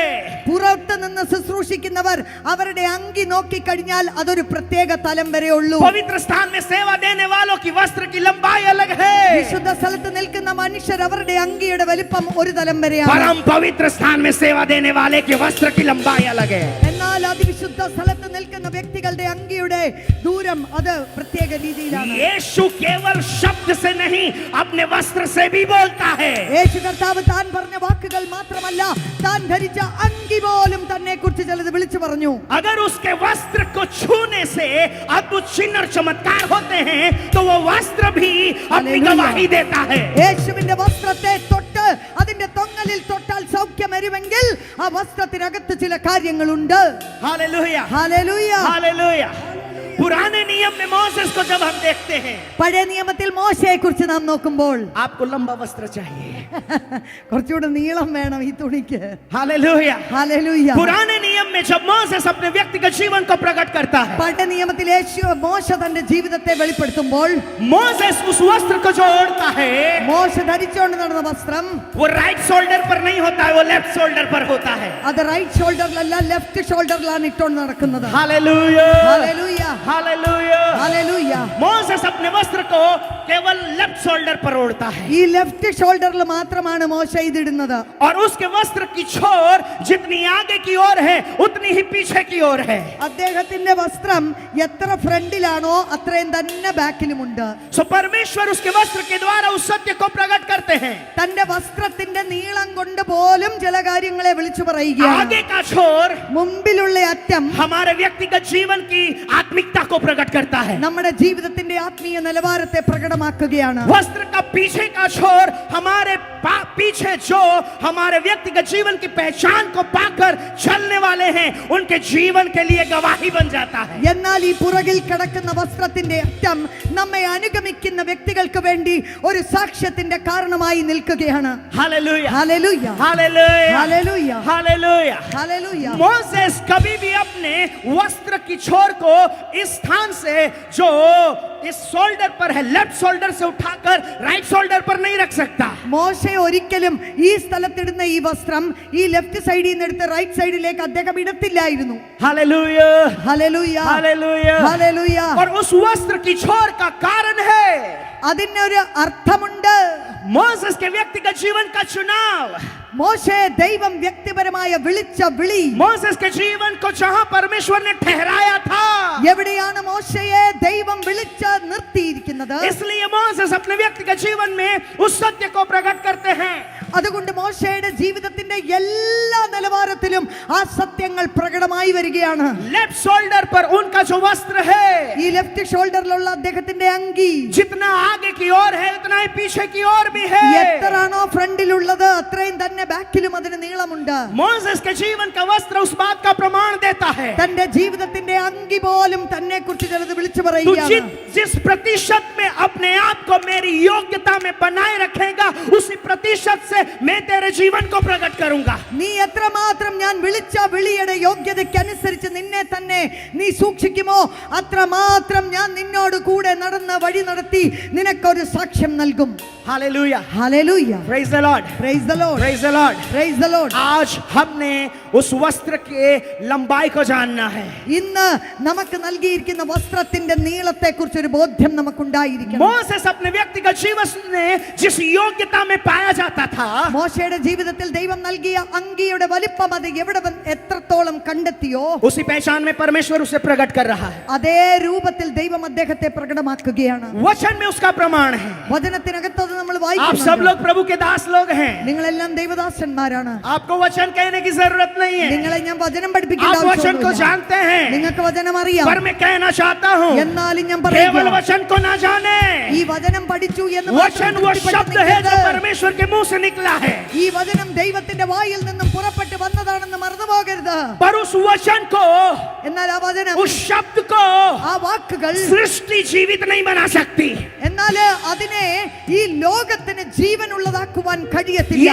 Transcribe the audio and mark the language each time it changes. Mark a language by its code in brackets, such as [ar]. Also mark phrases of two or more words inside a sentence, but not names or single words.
[ml] പുറത്ത് നിന്ന് ശുശ്രൂഷിക്കുന്നവർ അവരുടെ അങ്കി നോക്കിക്കഴിഞ്ഞാൽ അതൊരു പ്രത്യേക തലം വരെ ഉള്ളൂ. [hi] पवित्र स्थान में सेवा देने वालों की वस्त्र की लंबाई अलग है. [ml] വിശുദ്ധ സ്ഥലത്ത് നിൽക്കുന്ന മനുഷ്യർ അവരുടെ അങ്കിയുടെ വലിപ്പം ഒരു തലം വരെയാണ്. [hi] परम पवित्र स्थान में सेवा देने वाले के वस्त्र की लंबाई अलग है. [ml] എന്നാൽ അതിവിശുദ്ധ സ്ഥലത്ത് നിൽക്കുന്ന വ്യക്തികളുടെ അങ്കിയുടെ ദൂരം അത് പ്രത്യേക രീതിയിലാണ്. [hi] यीशु केवल शब्द से नहीं अपने वस्त्र से भी बोलता है. [ml] യേശു കർത്താവ് താൻ പറഞ്ഞ വാക്കുകൾ മാത്രമല്ല താൻ ധരിച്ച അങ്കി പോലും തന്നെ കുറിച്ച് ചിലത് വിളിച്ചു പറഞ്ഞു. [hi] अगर उसके वस्त्र को छूने से अद्भुत चिन्ह और चमत्कार होते हैं तो वो वस्त्र भी अपनी गवाही देता है. [ml] യേശുവിന്റെ വസ്ത്രത്തെ തൊട്ട് അതിന്റെ തൊങ്ങലിൽ തൊട്ടാൽ സൗഖ്യം വരുമെങ്കിൽ ആ വസ്ത്രത്തിനകത്ത് ചില കാര്യങ്ങളുണ്ട്. [hi] हालेलुया, [ml] ഹല്ലേലൂയ. [hi] हालेलुया. पुराने नियम में मोसेस को जब हम देखते हैं, [ml] പഴയ നിയമത്തിൽ മോശയെ കുറിച്ച് നാം നോക്കുമ്പോൾ [hi] आपको लंबा वस्त्र चाहिए. [ml] കുറച്ചുകൂടെ നീളം വേണം ഈ തുണിക്ക്. [hi] हालेलुया. [ml] ഹല്ലേലൂയ. [hi] पुराने नियम में जब मोसेस अपने व्यक्तिगत जीवन को प्रकट करता है, [ml] പഴയ നിയമത്തിൽ മോശ തന്റെ ജീവിതത്തെ വെളിപ്പെടുത്തുമ്പോൾ [hi] मोसेस उस वस्त्र को जो ओढ़ता है [ml] മോശ ധരിച്ചുകൊണ്ട് നടന്ന വസ്ത്രം [hi] वो [en] right shoulder [hi] पर नहीं होता है, वो [en] left shoulder [hi] पर होता है. [ml] അത് റൈറ്റ് ഷോൾഡറിലല്ല ലെഫ്റ്റ് ഷോൾഡറിലാണ് ഇട്ടുകൊണ്ട് നടക്കുന്നത്. [hi] हालेलुया, [ml] ഹല്ലേലൂയ. [hi] हालेलुया. [ml] ഹല്ലേലൂയ. [hi] मोसेस अपने वस्त्र को केवल [en] left shoulder [hi] पर ओढ़ता है [ml] ഈ ലെഫ്റ്റ് ഷോൾഡറിൽ മാത്രമാണ് മോശ ഇതിടുന്നത്. [hi] और उसके वस्त्र की छोर जितनी आगे की ओर है उतनी ही पीछे की ओर है. [ml] അദ്ദേഹത്തിന്റെ വസ്ത്രം എത്ര ഫ്രണ്ടിലാണോ അത്രയും തന്നെ ബാക്കിലുമുണ്ട്. [hi] सो परमेश्वर उसके वस्त्र के द्वारा उस सत्य को प्रकट करते हैं. [ml] തന്റെ വസ്ത്രത്തിന്റെ നീളം കൊണ്ട് പോലും ചില കാര്യങ്ങളെ വിളിച്ചു പറയുകയാണ്. [hi] आगे का छोर [ml] മുമ്പിലുള്ള അറ്റം [hi] हमारे व्यक्तिगत जीवन की आत्मिकता को प्रकट करता है. [ml] നമ്മുടെ ജീവിതത്തിന്റെ ആത്മീയ നിലവാരത്തെ പ്രകടമാക്കുകയാണ്. [hi] वस्त्र का पीछे का छोर हमारे पीछे जो हमारे व्यक्तिगत जीवन की पहचान को पाकर चलने वाले हैं उनके जीवन के लिए गवाही बन जाता है. [ml] എന്നാൽ ഈ പുറകിൽ കിടക്കുന്ന വസ്ത്രത്തിന്റെ അറ്റം നമ്മെ അനുഗമിക്കുന്ന വ്യക്തികൾക്ക് വേണ്ടി ഒരു സാക്ഷ്യത്തിന്റെ കാരണമായി നിൽക്കുകയാണ്. [hi] हालेलुया, [ml] ഹല്ലേലൂയ. [hi] हालेलुया, [ml] ഹല്ലേലൂയ. [hi] हालेलुया. [ml] ഹല്ലേലൂയ. [hi] मोसेस कभी भी अपने वस्त्र की छोर को इस स्थान से जो इस शोल्डर पर है [en] left shoulder [hi] से उठाकर [en] right shoulder [hi] पर नहीं रख सकता. [ml] മോശ ഒരിക്കലും ഈ സ്ഥലത്തിടുന്ന ഈ വസ്ത്രം ഈ ലെഫ്റ്റ് സൈഡിൽ നിന്ന് എടുത്ത് റൈറ്റ് സൈഡിലേക്ക് അദ്ദേഹം ഇടത്തില്ലായിരുന്നു. [hi] हालेलुया, [ml] ഹല്ലേലൂയ. [hi] हालेलुया. [ml] ഹല്ലേലൂയ. [hi] और उस वस्त्र की छोर का कारण है [ml] അതിനൊരു അർത്ഥമുണ്ട്. [hi] मोसेस के व्यक्तिगत जीवन का चुनाव. [ml] മോശയെ ദൈവം വ്യക്തിപരമായ വിളിച്ച വിളി. [hi] मोसेस के जीवन को जहां परमेश्वर ने ठहराया था, [ml] എവിടെയാണ് മോശയെ ദൈവം വിളിച്ച് നിർത്തിയിരിക്കുന്നത്? [hi] इसलिए मोसेस अपने व्यक्तिगत जीवन में उस सत्य को प्रकट करते हैं. [ml] അതുകൊണ്ട് മോശയുടെ ജീവിതത്തിന്റെ എല്ലാ നിലവാരത്തിലും ആ സത്യങ്ങൾ പ്രകടമായി വരികയാണ്. [en] left shoulder [hi] पर उनका जो वस्त्र है [ml] ഈ ലെഫ്റ്റ് ഷോൾഡറിലുള്ള അദ്ദേഹത്തിന്റെ അങ്കി [hi] जितना आगे की ओर है उतना ही पीछे की ओर भी है. [ml] എത്രയാണോ ഫ്രണ്ടിലുള്ളത് അത്രയും തന്നെ ബാക്കിലും അതിന് നീളമുണ്ട്. [hi] मोसेस के जीवन का वस्त्र उस बात का प्रमाण देता है. [ml] തന്റെ ജീവിതത്തിന്റെ അങ്കി പോലും തന്നെ കുറിച്ച് ചിലത് വിളിച്ചു [hi] तू [ml] പറയുകയാണ്. [hi] जिस प्रतिशत में अपने आप को मेरी योग्यता में बनाए रखेगा उसी प्रतिशत से मैं तेरे जीवन को प्रकट करूंगा. [ml] നീ എത്രമാത്രം ഞാൻ വിളിച്ച വിളിയുടെ യോഗ്യതയ്ക്കനുസരിച്ച് നിന്നെ തന്നെ നീ സൂക്ഷിക്കുമോ അത്രമാത്രം ഞാൻ നിന്നോട് കൂടെ നടന്ന വഴി നടത്തി നിനക്കൊരു സാക്ഷ്യം നൽകും. [hi] हालेलुया, [ml] ഹല്ലേലൂയ. [en] praise the Lord, praise the Lord. praise the Lord. praise the Lord. [hi] आज हमने उस वस्त्र के लंबाई को जानना है. [ml] ഇന്ന് നമുക്ക് നൽകിയിരിക്കുന്ന വസ്ത്രത്തിന്റെ നീളത്തെ കുറിച്ച് ഒരു ബോധ്യം നമുക്കുണ്ടായിരിക്കണം. [hi] मोसेस अपने व्यक्तिगत जीवन में जिस योग्यता में पाया जाता था, [ml] മോശയുടെ ജീവിതത്തിൽ ദൈവം നൽകിയ അങ്കിയുടെ വലിപ്പം അത് എത്രത്തോളം കണ്ടെത്തിയോ [hi] उसी पहचान में परमेश्वर उसे प्रकट कर रहा है. [ml] അതേ രൂപത്തിൽ ദൈവം അദ്ദേഹത്തെ പ്രകടമാക്കുകയാണ്. [hi] वचन में उसका प्रमाण है. [ml] വചനത്തിനകത്ത് അത് നമ്മൾ [hi] आप सब [ml] വായിക്കുന്നു. [hi] लोग प्रभु के दास लोग हैं. [ml] നിങ്ങളെല്ലാം ദൈവദാസന്മാരാണ്. [hi] आपको वचन कहने की जरूरत नहीं है. [ml] നിങ്ങളെ ഞാൻ വചനം പഠിപ്പിക്കേണ്ട [hi] आप वचन को [ml] ആവശ്യമൊന്നുമില്ല. [hi] जानते हैं. [ml] നിങ്ങൾക്ക് വചനം അറിയാം. [hi] पर मैं कहना चाहता हूँ [ml] എന്നാലും ഞാൻ [hi] केवल [ml] പറയുന്നു [hi] वचन को ना जाने. [ml] ഈ വചനം പഠിച്ചു എന്ന് [hi] वचन वो शब्द है जो परमेश्वर के मुंह से निकला है. [ml] ഈ വചനം ദൈവത്തിന്റെ വായിൽ നിന്നും പുറപ്പെട്ടു വന്നതാണെന്ന് മറന്നുപോകരുത്. [hi] पर उस वचन को, [ml] എന്നാൽ ആ വചനം [hi] उस शब्द को [ml] ആ വാക്കുകൾ [hi] सृष्टि जीवित नहीं बना सकती. [ml] എന്നാൽ അതിനെ ഈ ലോകത്തിന് ജീവനുള്ളതാക്കുവാൻ കഴിയത്തില്ല.